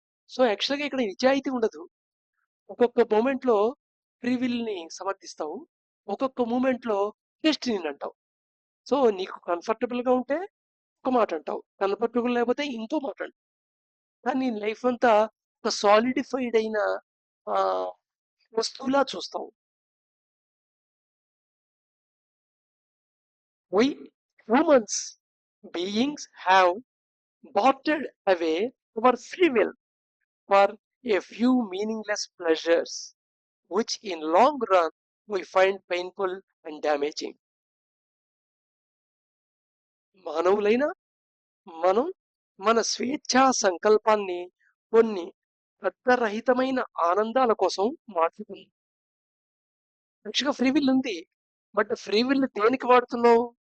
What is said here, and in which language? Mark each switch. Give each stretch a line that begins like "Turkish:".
Telugu: So యాక్చువల్గా ఇక్కడ నిజాయితీ ఉండదు. ఒక్కొక్క మూమెంట్ లో ఫ్రీ విల్ ని సమర్థిస్తావు, ఒక్కొక్క మూమెంట్ లో డెస్టినీని అంటావు. సో నీకు కంఫర్టబుల్ గా ఉంటే ఒక మాట అంటావు, కంఫర్టబుల్ లేకపోతే ఇంకో మాట అంటావు. కానీ లైఫ్ అంతా ఒక సాలిడిఫైడ్ అయిన ఆ వస్తువులా చూస్తావు.
English: We humans beings have bartered away our free will for a few meaningless pleasures, which in long run we find painful and damaging.
Telugu: మానవులైన మనం మన స్వేచ్ఛా సంకల్పాన్ని కొన్ని అర్థరహితమైన ఆనందాల కోసం మార్చుకుంది. యాక్చువల్గా ఫ్రీ విల్ ఉంది, బట్ ఫ్రీ విల్ దేనికి వాడుతున్నావు?